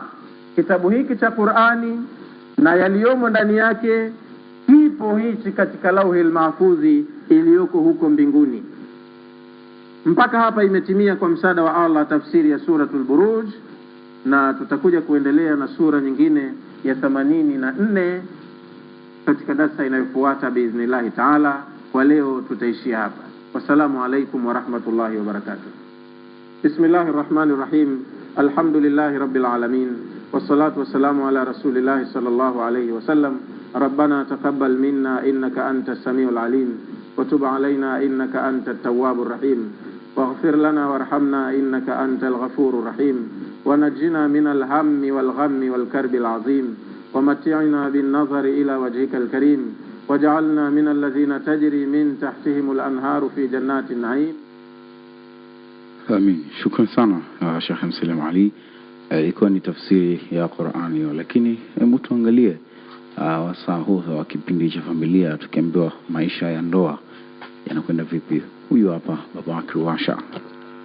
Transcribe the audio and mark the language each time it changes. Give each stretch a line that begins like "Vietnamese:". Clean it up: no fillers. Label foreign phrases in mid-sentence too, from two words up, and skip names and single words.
Swahili: Kitabu hiki cha Qur'ani na yaliyomo ndani yake kipo hichi katika
Arabic: اللوح المحفوظ
Swahili: iliyoko huko mbinguni. Mpaka hapa imetimia kwa msaada wa Allah tafsiri ya suratul Buruj, na tutakuja kuendelea na sura nyingine ya 84 katika darasa inayofuata
Arabic: بإذن الله تعالى.
Swahili: Kwa leo tutaishia hapa.
Arabic: والسلام عليكم ورحمة الله وبركاته. بسم الله الرحمن الرحيم. الحمد لله رب العالمين. والصلاة والسلام على رسول الله صلى الله عليه وسلم. ربنا تقبل منا إنك أنت السميع العليم وتب علينا إنك أنت التواب الرحيم. واغفر لنا وارحمنا إنك أنت الغفور الرحيم ونجنا من الهم والغم والكرب العظيم ومتعنا بالنظر إلى وجهك الكريم واجعلنا من الذين تجري من تحتهم الأنهار في جنات النعيم.
Swahili: آمين. shukran sana Sheikh Msalim Ali. Ilikuwa ni tafsiri ya Qur'ani, lakini hebu tuangalie wasaa huu wa kipindi cha familia, tukiambiwa maisha ya ndoa yanakwenda vipi. Huyu hapa Baba Akri Washa.